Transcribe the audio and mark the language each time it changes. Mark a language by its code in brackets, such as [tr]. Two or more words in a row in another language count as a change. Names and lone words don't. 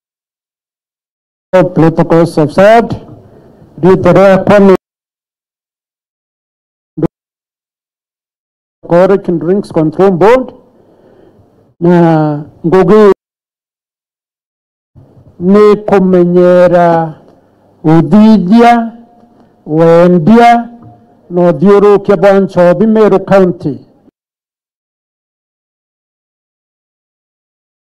[en] Protocols observed. Due to the permit, Alcoholic and Drinks Control Board, [mer] na ngugi ni kumenyera uthithia wendia no thiurukia bwanchobi Meru County